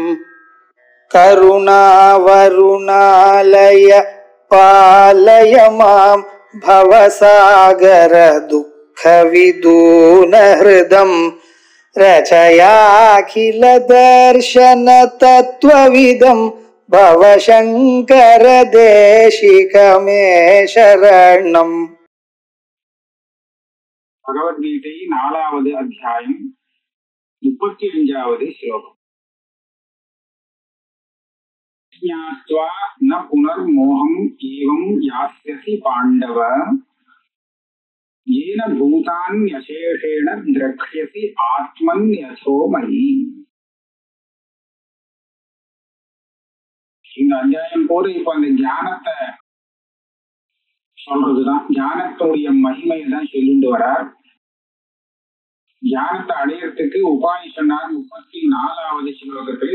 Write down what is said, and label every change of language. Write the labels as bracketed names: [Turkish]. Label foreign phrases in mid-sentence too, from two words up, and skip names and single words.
[Sanskrit] करुणावरुणालय पालय मां भवसागर दुःख विदून हृदं रचयाखिल दर्शन तत्त्वविदं भवशंकर देशिकमे शरणम्. [Tamil] பகவத்கீதை 4வது அத்தியாயம் 35வது ஸ்லோகம். [Sanskrit] ज्ञात्वा न पुनर्मोहम् एवं यास्यसि पाण्डव येन भूतान्यशेषेण द्रक्ष्यसि आत्मन्यथो मयि. [Tamil] இந்த அத்தியாயம் போது இப்ப அந்த ஞானத்தை சொல்றதுதான், ஞானத்துடைய மகிமையை தான் சொல்லிட்டு வரார். ஞானத்தை அடையறதுக்கு உபாயம் சொன்னார் 34வது ஸ்லோகத்திலே.